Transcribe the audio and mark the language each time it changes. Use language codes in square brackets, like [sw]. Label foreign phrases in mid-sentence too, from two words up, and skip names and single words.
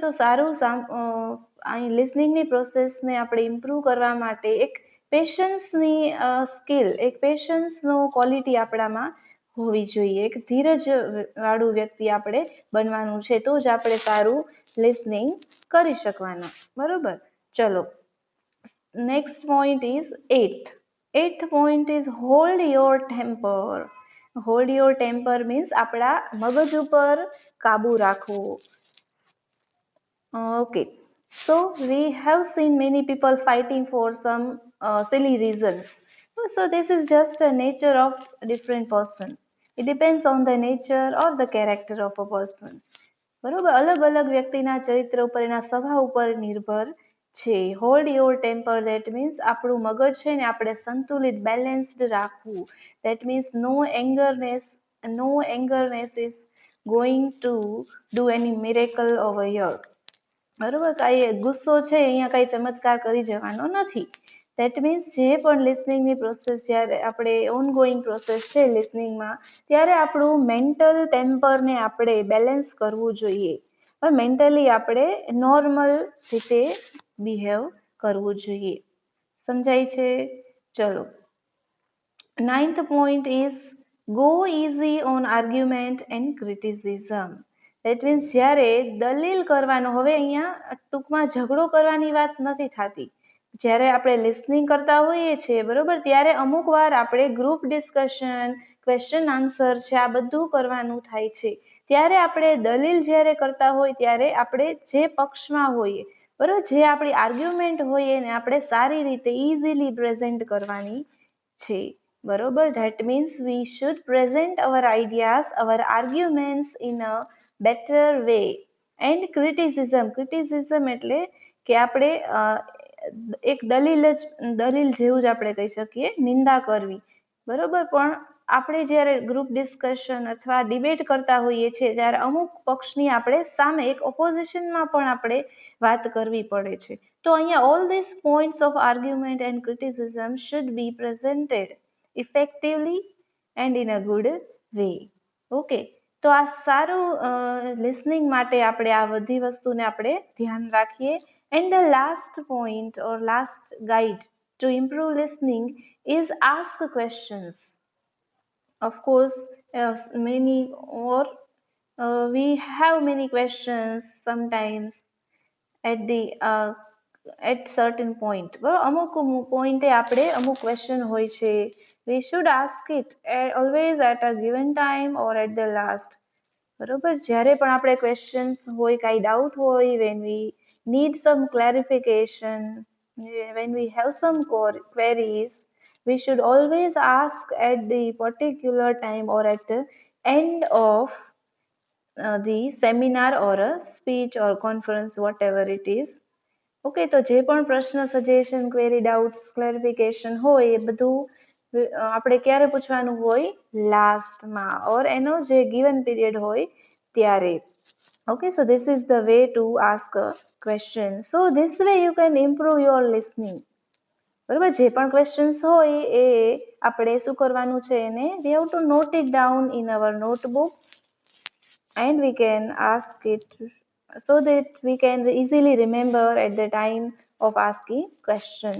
[gu] તો સારું અહીં લિસનિંગની પ્રોસેસને આપણે ઇમ્પ્રૂવ કરવા માટે એક પેશન્સની સ્કિલ, એક પેશન્સનો ક્વોલિટી આપણામાં હોવી જોઈએ, એક ધીરજ વાળું વ્યક્તિ આપણે બનવાનું છે, તો જ આપણે સારું લિસનિંગ કરી શકવાના, બરોબર. [en] ચલો, next point is eighth point is hold your temper. hold your temper means [gu] આપણા મગજ ઉપર કાબુ રાખવો. [en] Okay, so we have seen many people fighting for some silly reasons. So this is just a nature of different person. It depends on the nature or the character of a person. [gu] બરોબર, અલગ અલગ વ્યક્તિના ચરિત્ર ઉપર, એના સ્વભાવ ઉપર નિર્ભર છે. [en] hold your temper, that means [gu] આપણું મગજ છે ને આપણે સંતુલિત, બેલેન્સ્ડ રાખવું. [en] that means no angerness is going to do any miracle over here, બરોબર. [gu] કાંઈ ગુસ્સો છે અહીંયા કાંઈ ચમત્કાર કરી જવાનો નથી. [en] that means [gu] જે પણ લિસનિંગની પ્રોસેસ, જ્યારે આપણે [en] ongoing process [gu] છે લિસનિંગમાં, ત્યારે આપણું [en] mental temper [gu] આપણે બેલેન્સ કરવું જોઈએ. પણ મેન્ટલી આપણે નોર્મલ રીતે બિહેવ કરવું જોઈએ. સમજાય છે? ચલો. [en] 9th point is go easy on argument and criticism. That means [gu] જ્યારે દલીલ કરવાનો, હવે અહીંયા ટૂંકમાં ઝઘડો કરવાની વાત નથી થતી. જ્યારે આપણે લિસનિંગ કરતા હોઈએ છીએ બરોબર, ત્યારે અમુક વાર આપણે [en] group discussion, question answer [gu] છે, આ બધું કરવાનું થાય છે. ત્યારે આપણે દલીલ જ્યારે કરતા હોય ત્યારે આપણે જે પક્ષમાં હોઈએ બરોબર, જે આપણી આર્ગ્યુમેન્ટ હોય એને આપણે સારી રીતે ઇઝીલી પ્રેઝન્ટ કરવાની છે. બરોબર, [en] that means we should present our ideas, our arguments in a better way. And criticism [gu] એટલે કે આપણે એક દલીલ જેવું જ આપણે કહી શકીએ, નિંદા કરવી બરોબર. પણ આપણે જ્યારે [en] group discussion [gu] અથવા ડિબેટ કરતા હોઈએ છીએ ત્યારે અમુક પક્ષની આપણે સામે એક ઓપોઝિશનમાં પણ આપણે વાત કરવી પડે છે. તો અહીંયા [en] all these points of argument and criticism should be presented effectively and in a good way. [gu] ઓકે, તો આ સારું લિસનિંગ માટે આપણે આ બધી વસ્તુને આપણે ધ્યાન રાખીએ. [en] And the last point or last guide to improve listening is ask questions. Of course, we have many questions sometimes at certain point. [gu] બરાબર, અમુક પોઈન્ટે આપણે અમુક ક્વેશ્ચન હોય છે. [en] We should ask it always at a given time or at the last. [gu] બરોબર, જ્યારે પણ આપણે ક્વેશ્ચન્સ હોય, કાંઈ ડાઉટ હોય, [en] when we need some clarification, when we have some queries, we should always ask at the particular time or at the end of the seminar or a speech or conference, whatever it is. [gu] ઓકે, તો જે પણ પ્રશ્ન, સજેશન, ક્વેરી, ડાઉટ્સ, ક્લેરિફિકેશન હોય એ બધું આપણે ક્યારે પૂછવાનું હોય? લાસ્ટમાં, ઓર એનો જે ગિવન પીરિયડ હોય ત્યારે. [en] Okay, so this is the way to ask a question. So this way you can improve your listening. [gu] બરાબર, જે પણ ક્વેશ્ચન્સ હોય એ આપણે શું કરવાનું છે, એને [en] we have to note it down in our notebook and we can ask it so that we can easily remember at the time of asking questions.